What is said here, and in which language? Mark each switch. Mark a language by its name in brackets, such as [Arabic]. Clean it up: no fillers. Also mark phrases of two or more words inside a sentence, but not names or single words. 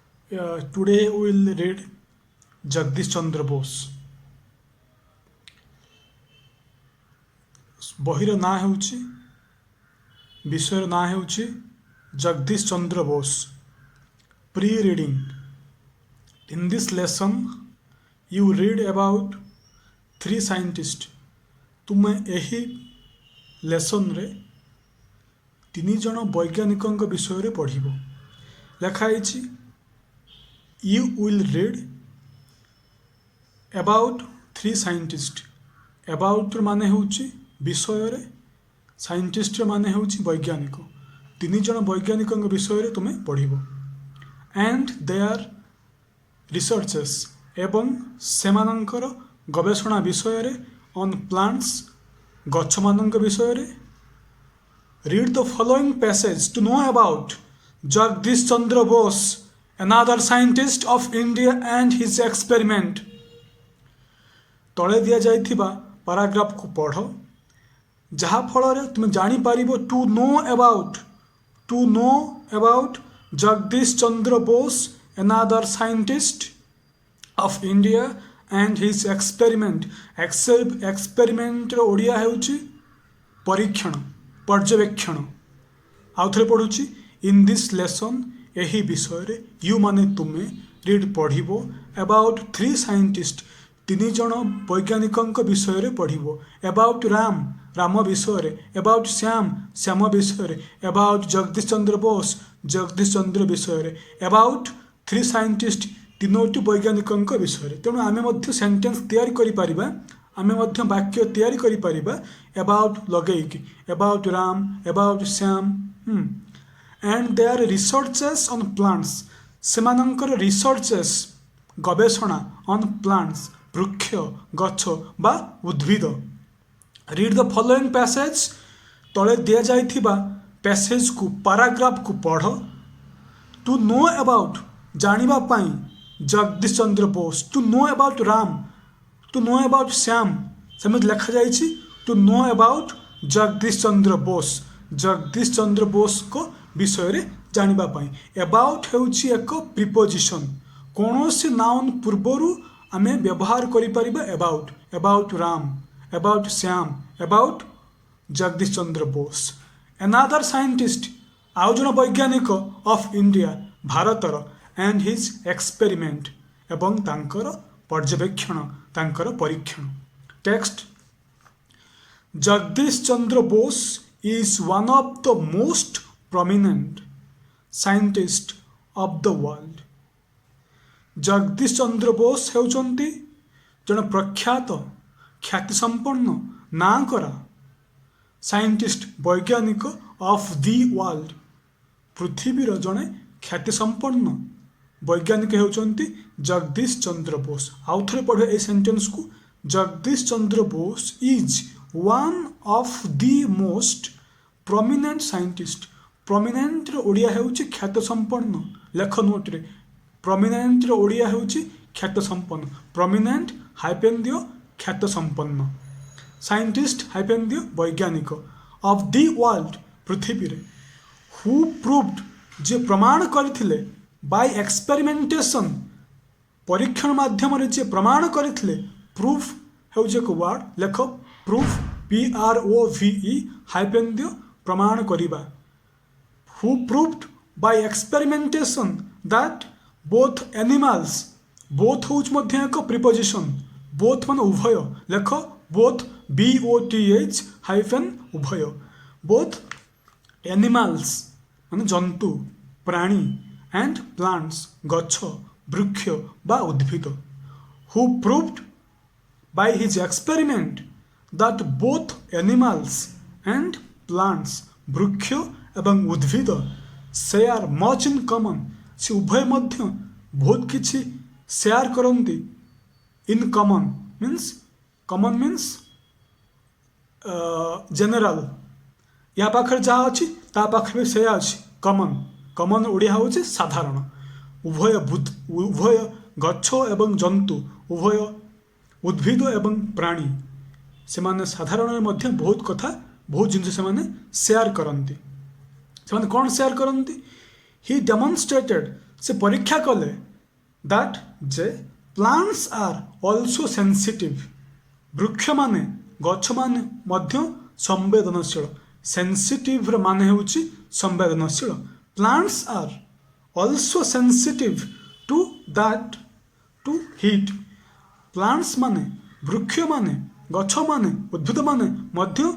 [English] Today we will read Jagdish Chandra Bose. [Odia] ବହିର ନାଁ ହେଉଛି ବିଷୟର ନାଁ ହେଉଛି ଜଗଦୀଶ ଚନ୍ଦ୍ର ବୋଷ. [English] Pre reading. In this lesson you read about three scientists. [Odia] ତୁମେ ଏହି ଲେସନରେ ତିନି ଜଣ ବୈଜ୍ଞାନିକଙ୍କ ବିଷୟରେ ପଢ଼ିବ. ଲେଖା ହେଇଛି [English] you will read about three scientists. [Odia] about ମାନେ ହେଉଛି ବିଷୟରେ, ସାଇଣ୍ଟିଷ୍ଟ ମାନେ ହେଉଛି ବୈଜ୍ଞାନିକ. ତିନି ଜଣ ବୈଜ୍ଞାନିକଙ୍କ ବିଷୟରେ ତୁମେ ପଢ଼ିବ. [English] and their researches [Odia] ଏବଂ ସେମାନଙ୍କର ଗବେଷଣା ବିଷୟରେ [English] on plants [Odia] ଗଛମାନଙ୍କ ବିଷୟରେ. [English] Read the following passage to know about ଜଗଦୀଶ ଚନ୍ଦ୍ର ବୋଷ, another scientist of India and his experiment. [Odia] ତଳେ ଦିଆଯାଇଥିବା ପାରାଗ୍ରାଫକୁ ପଢ଼, ଯାହାଫଳରେ ତୁମେ ଜାଣିପାରିବ [English] to know about [Odia] ଜଗଦୀଶ ଚନ୍ଦ୍ର ବୋଷ, [English] another scientist of India and his experiment. [Odia] ଏକ୍ସପେରିମେଣ୍ଟର ଓଡ଼ିଆ ହେଉଛି ପରୀକ୍ଷଣ, ପର୍ଯ୍ୟବେକ୍ଷଣ. ଆଉଥରେ ପଢ଼ୁଛି. [English] In this lesson, [Odia] ଏହି ବିଷୟରେ ୟୁ ମାନେ ତୁମେ, ରିଡ୍ ପଢ଼ିବ, [English] about three scientist [Odia] ତିନି ଜଣ ବୈଜ୍ଞାନିକଙ୍କ ବିଷୟରେ ପଢ଼ିବ. ଆବାଉଟ୍ ରାମ ବିଷୟରେ, ଆବାଉଟ୍ ଶ୍ୟାମ ବିଷୟରେ, ଆବାଉଟ୍ ଜଗଦୀଶ ଚନ୍ଦ୍ର ବୋଷ ଜଗଦୀଶ ଚନ୍ଦ୍ର ବିଷୟରେ, [English] about three scientist [Odia] ତିନୋଟି ବୈଜ୍ଞାନିକଙ୍କ ବିଷୟରେ. ତେଣୁ ଆମେ ମଧ୍ୟ ସେଣ୍ଟେନ୍ସ ତିଆରି କରିପାରିବା, ଆମେ ମଧ୍ୟ ବାକ୍ୟ ତିଆରି କରିପାରିବା ଆବାଉଟ୍ ଲଗେଇକି. [English] About Ram, about Shyam. and their researches on plants. [Odia] ସେମାନଙ୍କର ରିସର୍ଚେସ୍ ଗବେଷଣା [English] on plants [Odia] ବୃକ୍ଷ, ଗଛ ବା ଉଦ୍ଭିଦ. [English] Read the following passage. [Odia] ତଳେ ଦିଆଯାଇଥିବା ପ୍ୟାସେଜକୁ, ପାରାଗ୍ରାଫକୁ ପଢ଼. [English] To know about [Odia] ଜାଣିବା ପାଇଁ [English] ଜଗଦୀଶ ଚନ୍ଦ୍ର ବୋଷ, to know about Ram, to know about Shyam. [Odia] ସେମିତି ଲେଖାଯାଇଛି [English] to know about [Odia] ଜଗଦୀଶ ଚନ୍ଦ୍ର ବୋଷ, ଜଗଦୀଶ ଚନ୍ଦ୍ର ବୋଷଙ୍କ ବିଷୟରେ ଜାଣିବା ପାଇଁ. ଆବାଉଟ୍ ହେଉଛି ଏକ ପ୍ରିପୋଜିସନ୍. କୌଣସି ନାଉନ୍ ପୂର୍ବରୁ ଆମେ ବ୍ୟବହାର କରିପାରିବା ଆବାଉଟ୍. [English] About Ram, about Shyam, about Jagdish Chandra Bose. another scientist [Odia] ଆଉ ଜଣ ବୈଜ୍ଞାନିକ [English] of India ଭାରତର, and his experiment [Odia] ଏବଂ ତାଙ୍କର ପର୍ଯ୍ୟବେକ୍ଷଣ, ତାଙ୍କର ପରୀକ୍ଷଣ. ଟେକ୍ସଟ. [English] ଜଗଦୀଶ ଚନ୍ଦ୍ର ବୋଷ is one of the most prominent scientists of the world. [Odia] ଜଗଦୀଶ ଚନ୍ଦ୍ର ବୋଷ ହେଉଛନ୍ତି ଜଣେ ପ୍ରଖ୍ୟାତ, ଖ୍ୟାତିସମ୍ପନ୍ନ, ନାଁ କରା ସାଇଣ୍ଟିଷ୍ଟ, ବୈଜ୍ଞାନିକ [English] of the world. [Odia] ପୃଥିବୀର ଜଣେ ଖ୍ୟାତିସମ୍ପନ୍ନ ବୈଜ୍ଞାନିକ ହେଉଛନ୍ତି ଜଗଦୀଶ ଚନ୍ଦ୍ର ବୋଷ. ଆଉଥରେ ପଢ଼ିବା ଏହି ସେଣ୍ଟେନ୍ସକୁ. [English] ଜଗଦୀଶ ଚନ୍ଦ୍ର ବୋଷ ଇଜ୍ one of the most prominent scientist. [Odia] prominentର ଓଡ଼ିଆ ହେଉଛି ଖ୍ୟାତସମ୍ପନ୍ନ. ଲେଖ ନୋଟରେ. prominentର ଓଡ଼ିଆ ହେଉଛି ଖ୍ୟାତସମ୍ପନ୍ନ. prominent ହାଇପେନ୍ ଦିଅ, ଖ୍ୟାତସମ୍ପନ୍ନ. ସାଇଣ୍ଟିଷ୍ଟ ହାଇପେନ୍ ଦିଅ, ବୈଜ୍ଞାନିକ. [English] of the world ପୃଥିବୀରେ. who proved [Odia] ଯିଏ ପ୍ରମାଣ କରିଥିଲେ, [English] by experimentation [Odia] ପରୀକ୍ଷଣ ମାଧ୍ୟମରେ ଯିଏ ପ୍ରମାଣ କରିଥିଲେ. ପ୍ରୁଫ୍ ହେଉଛି ଏକ ୱାର୍ଡ଼. ଲେଖ ପ୍ରୁଫ୍, PROVE ହାଇପେନ୍ ଦିଅ, ପ୍ରମାଣ କରିବା. [English] who proved by experimentation that both animals, both [Odia] ହେଉଛି ମଧ୍ୟ ଏକ ପ୍ରିପୋଜିସନ୍. both ମାନେ ଉଭୟ. ଲେଖ both, BOTH ହାଇପେନ୍ ଉଭୟ. [English] both animals [Odia] ମାନେ ଜନ୍ତୁ, ପ୍ରାଣୀ, [English] and plants [Odia] ଗଛ, ବୃକ୍ଷ ବା ଉଦ୍ଭିଦ. [English] who proved by his experiment that both animals and plants [Odia] ବୃକ୍ଷ ଏବଂ ଉଦ୍ଭିଦ [English] share much in common, [Odia] ସେ ଉଭୟ ମଧ୍ୟ ବହୁତ କିଛି ସେୟାର କରନ୍ତି. [English] In common means general. [Odia] ୟା ପାଖରେ ଯାହା ଅଛି ତା ପାଖରେ ବି ସେୟା ଅଛି. କମନ୍ ଓଡ଼ିଆ ହେଉଛି ସାଧାରଣ. ଉଭୟ ଗଛ ଏବଂ ଜନ୍ତୁ, ଉଭୟ ଉଦ୍ଭିଦ ଏବଂ ପ୍ରାଣୀ, ସେମାନେ ସାଧାରଣରେ ମଧ୍ୟ ବହୁତ କଥା, ବହୁତ ଜିନିଷ ସେମାନେ ସେୟାର କରନ୍ତି. ସେମାନେ କ'ଣ ସେୟାର କରନ୍ତି? [English] He demonstrated, [Odia] ସେ ପରୀକ୍ଷା କଲେ ଦ୍ୟାଟ୍ ଯେ [English] plants are also sensitive [Odia] ବୃକ୍ଷ ମାନେ ଗଛ ମାନେ ମଧ୍ୟ ସମ୍ବେଦନଶୀଳ ସେନ୍ସିଟିଭ ମାନେ ହେଉଛି ସମ୍ବେଦନଶୀଳ प्लांट्स [English] are also sensitive to that to heat plants [Odia] ମାନେ ବୃକ୍ଷ ମାନେ ଗଛ ମାନେ ଉଦ୍ଭିଦ ମାନେ ମଧ୍ୟ